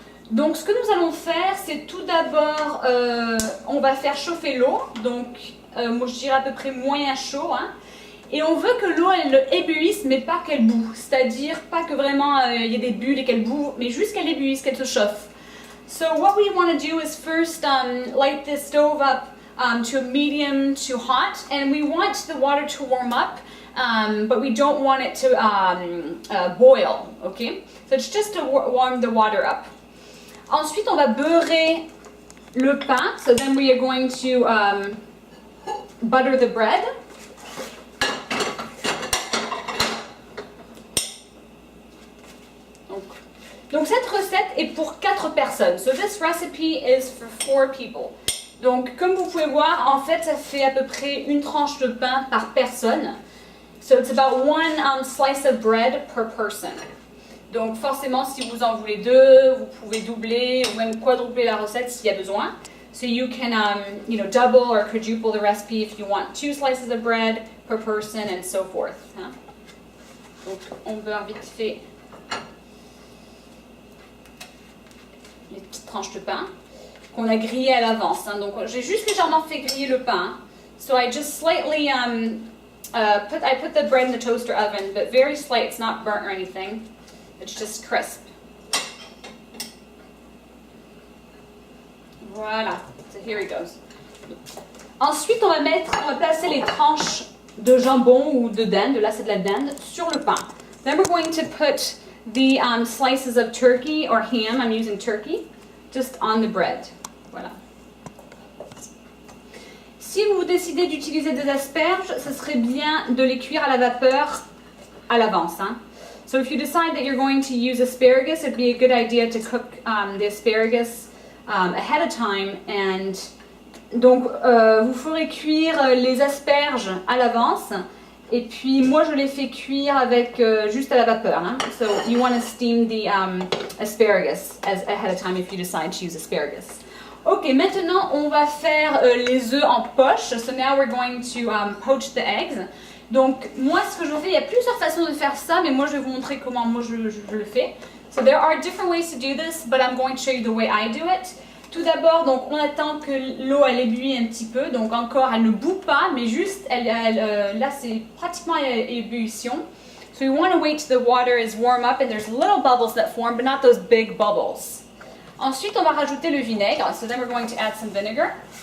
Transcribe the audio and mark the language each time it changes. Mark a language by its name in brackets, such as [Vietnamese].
[French] Donc, ce que nous allons faire, c'est tout d'abord, on va faire chauffer l'eau. Donc, moi je dirais à peu près moyen chaud, hein. Et on veut que l'eau elle ébullice, mais pas qu'elle boue. C'est-à-dire pas que vraiment il y ait des bulles et qu'elle boue, mais juste qu'elle ébullice, qu'elle se chauffe. [English] So what we want to do is first light the stove up to a medium to hot, and we want the water to warm up, but we don't want it to boil. Okay? So it's just to warm the water up. [French] Ensuite, on va beurrer le pain. [English] So then we are going to butter the bread. [French] Donc cette recette est pour 4 personnes. [English] So this recipe is for 4 people. [French] Donc comme vous pouvez voir, en fait ça fait à peu près une tranche de pain par personne. [English] So it's about 1 slice of bread per person. [French] Donc forcément si vous en voulez 2, vous pouvez doubler ou même quadrupler la recette s'il y a besoin. [English] So you can double or quadruple the recipe if you want 2 slices of bread per person and so forth. [French] Hein? Donc on beurre vite fait les petites tranches de pain qu'on a grillées à l'avance. Hein. Donc j'ai juste légèrement fait griller le pain. [English] So I just slightly put the bread in the toaster oven, but very slight. It's not burnt or anything. It's just crisp. [French] Voilà. [English] So here it goes. [French] Ensuite, on va placer les tranches de jambon ou de dinde. Là, c'est de la dinde sur le pain. [English] Then we're going to put the slices of turkey or ham, I'm using turkey, just on the bread. [French] Voilà. Si vous décidez d'utiliser des asperges, ce serait bien de les cuire à la vapeur à l'avance. Hein. [English] So if you decide that you're going to use asparagus, it'd be a good idea to cook the asparagus ahead of time. [French] And donc, vous ferez cuire les asperges à l'avance. Et puis moi je les fais cuire avec juste à la vapeur. Hein? [English] So you want to steam the asparagus ahead of time if you decide to use asparagus. [French] Ok, maintenant on va faire les œufs en poche. [English] So now we're going to poach the eggs. [French] Donc moi ce que je fais, il y a plusieurs façons de faire ça, mais moi je vais vous montrer comment moi je le fais. [English] So there are different ways to do this, but I'm going to show you the way I do it. [French] Tout d'abord, donc on attend que l'eau elle éblouit un petit peu, donc encore elle ne bout pas, mais juste là c'est pratiquement à ébullition. [English] So we want to wait till the water is warm up and there's little bubbles that form, but not those big bubbles. [French] Ensuite, on va rajouter le vinaigre. [English] So then we're going to add some vinegar.